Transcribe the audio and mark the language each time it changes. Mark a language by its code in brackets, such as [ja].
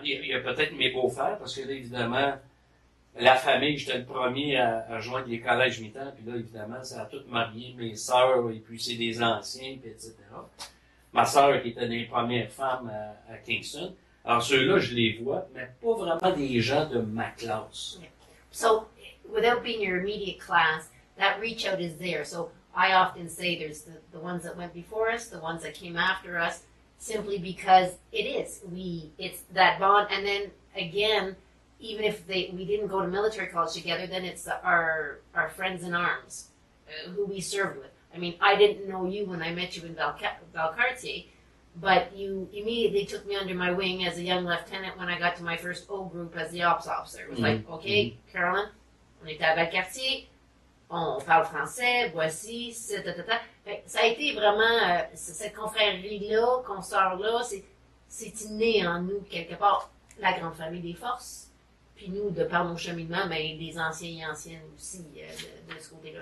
[fr] Il y a peut-être mes beaux-frères, parce que là, évidemment, la famille, j'étais le premier à joindre les collèges militaires, puis là, évidemment, ça a tout marié, mes sœurs, et puis c'est des anciens, puis etc. Ma sœur, qui était une des premières femmes à Kingston. Alors, ceux-là, je les vois, mais pas vraiment des gens de ma classe. [en] So, without being your immediate class, that reach out is there. So, I often say there's the ones that went before us, the ones that came after us, simply because it is. It's that bond. And then, again, even if we didn't go to military college together, then it's our friends in arms who we served with. I mean, I didn't know you when I met you in Valcartier, but you immediately took me under my wing as a young lieutenant when I got to my first O group as the ops officer. It was like, okay, [fr] Caroline, on était à Valcartier, on parle français, voici, ça a été vraiment, cette confrérie-là, consoeur-là, c'est inné en nous, quelque part, la grande famille des forces. Puis nous, de par nos cheminements, ben, des anciens et anciennes aussi, de ce côté-là.